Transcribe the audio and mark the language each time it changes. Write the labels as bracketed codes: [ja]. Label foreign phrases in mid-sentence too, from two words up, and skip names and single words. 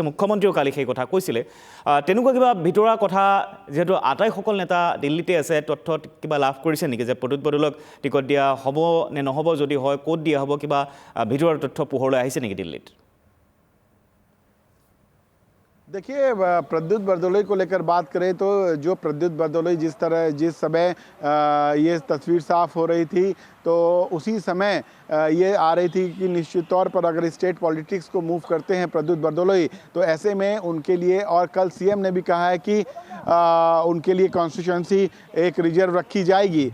[as] মুখ্যমন্ত্ৰীও কালি সেই কথা কৈছিলে। তেনেকুৱা কিবা ভিতৰুৱা কথা যেহেতু আটাইসকল নেতা দিল্লীতে আছে, তথ্য কিবা লাভ কৰিছে নেকি যে প্ৰদ্যুৎ বৰদলৈক টিকট দিয়া হ'ব নে নহ'ব, যদি হয় ক'ত দিয়া হ'ব, কিবা ভিতৰুৱা তথ্য পোহৰলৈ আহিছে নেকি দিল্লীত? [hi] देखिए, प्रद्युत बरदोलई को लेकर बात करें तो जो प्रद्युत बरदोलई जिस समय ये तस्वीर साफ हो रही थी, तो उसी समय ये आ रही थी कि निश्चित तौर पर अगर स्टेट पॉलिटिक्स को मूव करते हैं प्रद्युत बरदोलई, तो ऐसे में उनके लिए, और कल सीएम ने भी कहा है कि उनके लिए कॉन्स्टिट्यूंसी एक रिजर्व रखी जाएगी।